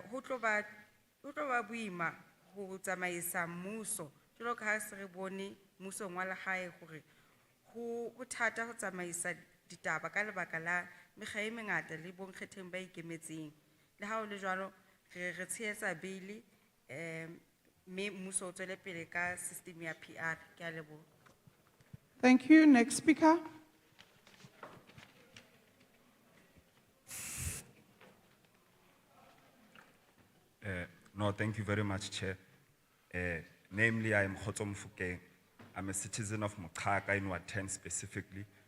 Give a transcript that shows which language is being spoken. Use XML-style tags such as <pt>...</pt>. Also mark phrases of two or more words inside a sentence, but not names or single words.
<st>Ho tlo ba boima ho tsamaisa mmuso, jwalo ka ha se re bone mmusong wa lehae hore ho thata ho tsamaisa ditaba ka lebaka la mekga e mengata le bonkgetheng ba ikemetseng. Le ha o le jwalo re tshehetsa bile mme mmuso o tswele pele ka system ya PR. Ke a leboha.</st> <en>Thank you. Next speaker. No, thank you very much, Chair. Namely, I am Khotom Fukeng. I'm a citizen of Mokaka in Ward 10 specifically.</en>